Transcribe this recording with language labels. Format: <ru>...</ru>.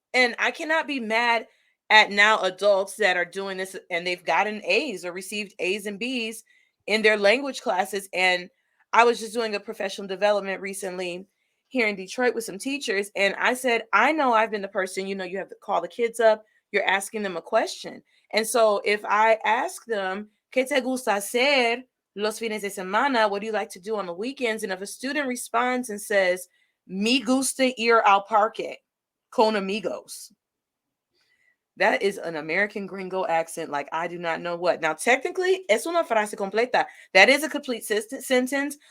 <en>And I cannot be mad at now adults that are doing this and they've gotten A's or received A's and B's in their language classes. And I was just doing a professional development recently here in Detroit with some teachers, and I said, I know I've been the person, you have to call the kids up, you're asking them a question. And so if I ask them,</en> <es>¿Qué te gusta hacer los fines de semana?</es> <en>What do you like to do on the weekends? And if a student responds and says,</en> <es>me gusta ir al parque con amigos,</es> <en>that is an American gringo accent like I do not know what.</en> <es>Now, technically, es una frase completa.</es> <en>That is a complete sentence.</en>